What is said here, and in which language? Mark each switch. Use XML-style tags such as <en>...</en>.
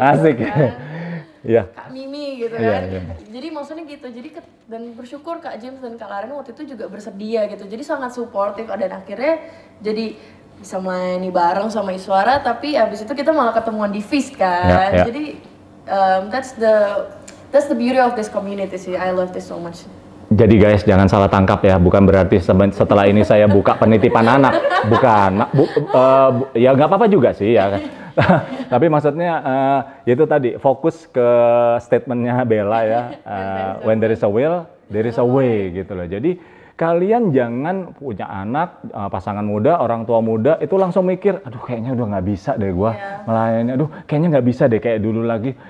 <id>Asik. Kan. Iya. Kak Mimi gitu kan. Jadi maksudnya gitu. Jadi dan bersyukur Kak James dan Kak Laren waktu itu juga bersedia gitu. Jadi sangat suportif dan akhirnya jadi bisa melayani bareng sama Iswara, tapi abis itu kita malah ketemuan di Feast kan. Jadi</id> <en>that's the beauty of this community</en> <id>sih.</id> <en>I love this so much.</en> <id>Jadi guys, jangan salah tangkap ya. Bukan berarti setelah ini saya buka penitipan anak. Bukan. Ya nggak apa-apa juga sih ya. Tapi maksudnya itu tadi fokus ke statementnya Bella ya.</id> <en>When there is a will, there is a way</en> <id>gitu loh. Jadi kalian jangan punya anak, pasangan muda, orang tua muda itu langsung mikir, aduh kayaknya udah nggak bisa deh gue melayani, aduh kayaknya nggak bisa deh kayak dulu lagi.</id>